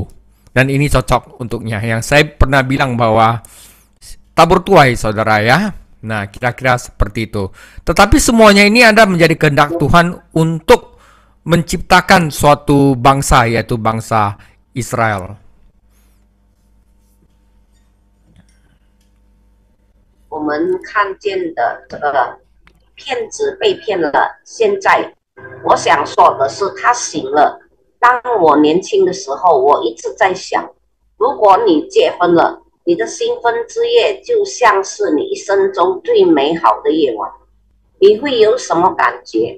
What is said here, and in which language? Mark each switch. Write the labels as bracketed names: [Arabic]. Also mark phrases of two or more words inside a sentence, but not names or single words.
[Indonesian] Dan ini cocok untuknya. Yang saya pernah bilang bahwa tabur tuai, saudara ya. Nah, kira-kira seperti itu. Tetapi semuanya ini ada menjadi kehendak Tuhan untuk menciptakan suatu bangsa, yaitu bangsa Israel. [Chinese] 我们看见的这个骗子被骗了，现在我想说的是他醒了。当我年轻的时候，我一直在想，如果你结婚了，你的新婚之夜就像是你一生中最美好的夜晚，你会有什么感觉？